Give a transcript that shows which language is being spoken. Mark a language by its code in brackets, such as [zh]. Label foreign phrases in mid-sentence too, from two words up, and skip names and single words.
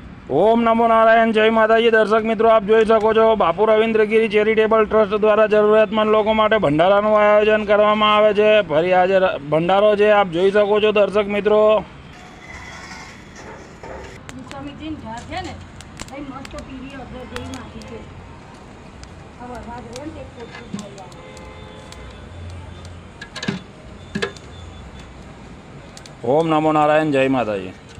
[hi] ओम नमो नारायण जय माताजी। दर्शक मित्रों आप [gu] જોઈ શકો છો બાપુ રવિન્દ્રગીરી ચેરિટેબલ ટ્રસ્ટ દ્વારા જરૂરિયાતમંદ લોકો માટે ભંડારાનું આયોજન કરવામાં આવે છે। ફરી આજે ભંડારો છે, આપ જોઈ શકો છો દર્શક મિત્રો। [hi] ओम नमो नारायण जय माताजी।